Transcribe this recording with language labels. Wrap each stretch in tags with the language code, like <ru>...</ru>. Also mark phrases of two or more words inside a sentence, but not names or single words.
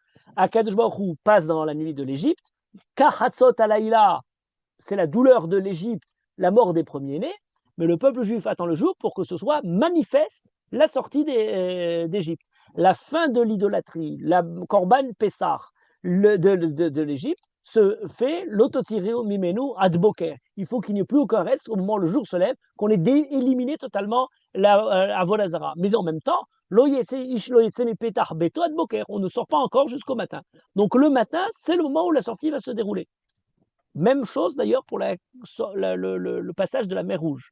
<he>הקדוש ברוך הוא</he> <fr>passe dans la nuit de l'Égypte.</fr> <he>כחצות הלילה,</he> <fr>c'est la douleur de l'Égypte, la mort des premiers-nés. Mais le peuple juif attend le jour pour que ce soit manifeste la sortie d'Égypte. La fin de l'idolâtrie, la</fr> <he>קרבן פסח</he> <fr>de l'Égypte se fait</fr> <he>לא תותירו ממנו עד בוקר.</he> <fr>Il faut qu'il n'y ait plus aucun reste au moment où le jour se lève, qu'on ait éliminé totalement la Avodazara. Mais en même temps, on ne sort pas encore jusqu'au matin. Donc le matin, c'est le moment où la sortie va se dérouler. Même chose d'ailleurs pour le passage de la mer Rouge.</fr>